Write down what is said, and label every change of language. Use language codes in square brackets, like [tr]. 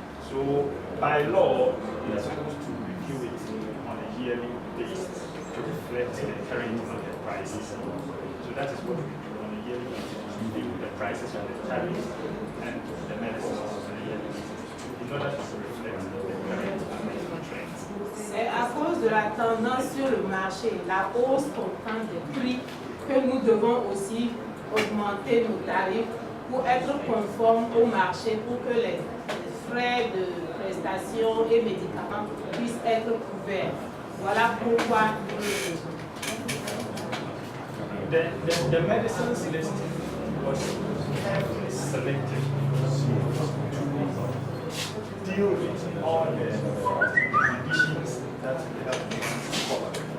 [en] So by law, we are supposed to review it on a yearly basis to reflect the current market prices. So that is what we do on a yearly basis, review the prices of the tariffs and the medicines on a yearly basis in order to reflect the current market trends. [fr] C'est à cause de la tendance sur le marché, la hausse constante des prix, que nous devons aussi augmenter nos tarifs pour être conformes au marché, pour que les frais de prestations et médicaments puissent être couverts. Voilà pourquoi nous le faisons. [en] The medicines list was carefully selected to deal with all the conditions that we have covered.